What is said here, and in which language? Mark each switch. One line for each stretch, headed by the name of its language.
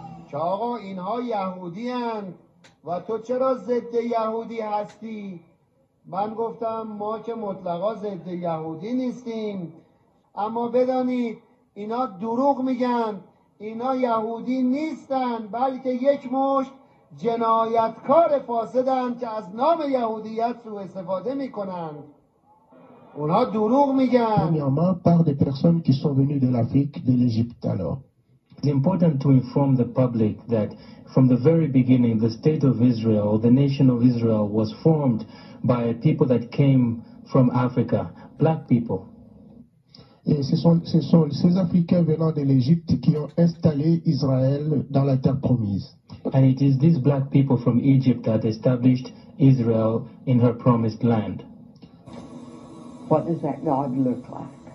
Persian: که آقا اینها یهودی هستند و تو چرا ضد یهودی هستی؟ من گفتم ما که مطلقا ضد یهودی نیستیم، اما بدانید اینا دروغ میگن، اینا یهودی نیستن بلکه یک مشت جنایتکار فاسدن که از نام یهودیت سوء استفاده میکنن. اونها دروغ میگن.
French: Premièrement, par des personnes qui sont venues de l'Afrique, de l'Égypte alors.
English: It's important to inform the public that from the very beginning, the state of Israel, the nation of Israel, was formed by people that came from Africa, black people.
French: Et ce sont ces Africains venant de l'Égypte qui ont installé Israël dans la terre promise.
English: And it is these black people from Egypt that established Israel in her promised land. What does that God look like?